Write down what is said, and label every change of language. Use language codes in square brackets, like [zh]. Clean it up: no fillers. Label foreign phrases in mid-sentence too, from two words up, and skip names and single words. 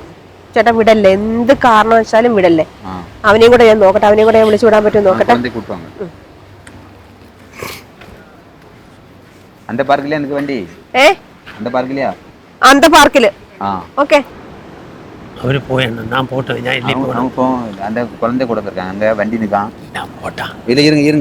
[ml] ചേട്ടൻ വിടല്ലേ, എന്ത് കാരണം വെച്ചാലും വിടല്ലേ. അവനെയും കൂടെ ഞാൻ നോക്കട്ടെ, അവനെയും കൂടെ ഞാൻ വിളിച്ചു വിടാൻ പറ്റും നോക്കട്ടെ. [ta] அந்த [ml] പാർക്കില് ഓക്കെ. അവര് പോയാണ്, ഞാൻ പോട്ടെ. [ta] அந்த குழந்தை கூட இருக்காங்க, அங்க வண்டி நிக்கான். நான் போட்டா இல்ல, இருங்க